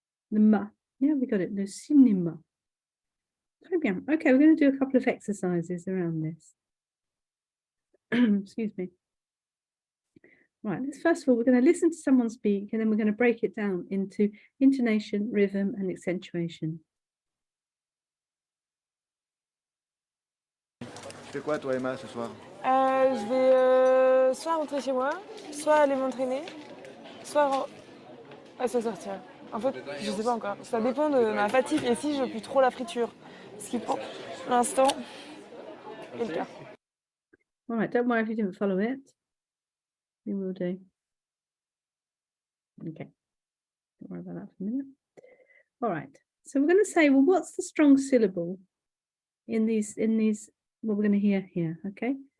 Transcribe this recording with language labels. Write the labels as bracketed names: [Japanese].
[French] The ma, yeah, we got it, le cinéma. Très bien. [English] Okay, we're going to do a couple of exercises around this. Excuse me. Right, first of all, we're going to listen to someone speak and then we're going to break it down into intonation, rhythm and accentuation. [French] Tu fais quoi toi Emma ce soir? Je vais soit rentrer chez moi, soit aller m'entraîner, soit sortir. En fait, je sais pas encore. Ça dépend de ma fatigue et si je pue trop la friture. Ce qui pour l'instant est le cas. [English] All right, don't worry if you didn't follow it. You will do. Okay, don't worry about that for a minute. All right, so we're going to say, well, what's the strong syllable in these, what we're going to hear here, okay?